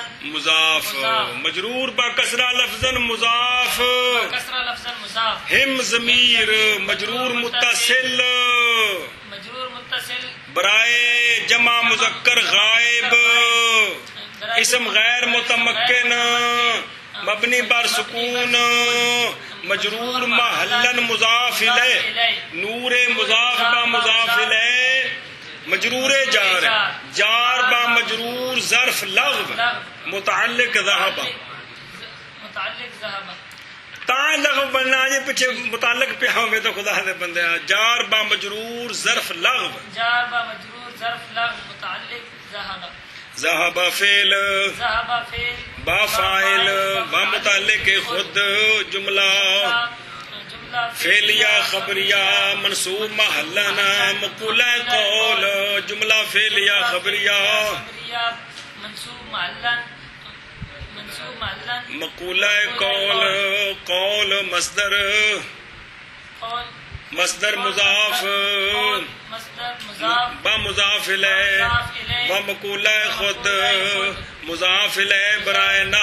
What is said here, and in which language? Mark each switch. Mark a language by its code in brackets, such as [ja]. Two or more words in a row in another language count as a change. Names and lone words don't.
[ar] مضاف مجرور بکسرہ لفظاً مضاف کسرہ لفظاً مضاف ہم ضمیر مجرور متصل برائے جمع مذکر غائب اسم غیر متمکن مبنی بر سکون مجرور محلن مضاف الیہ نور مضاف با مضاف الیہ مجرور جار با مجرور ظرف لغو متعلق ذهب [pa] تا لغو بننا جی پیچھے متعلق پہ ہوگے تو خدا دے بندے [ar] جار با مجرور ظرف لغو متعلق ذهب فعل با فاعل با متعلق خود جملہ فعلیہ خبریہ منصوب محلنا مقولہ قول جملہ فعلیہ خبریہ مقولہ قول مصدر مضاف با مضاف الیہ و مقولہ خود مضاف الیہ برائے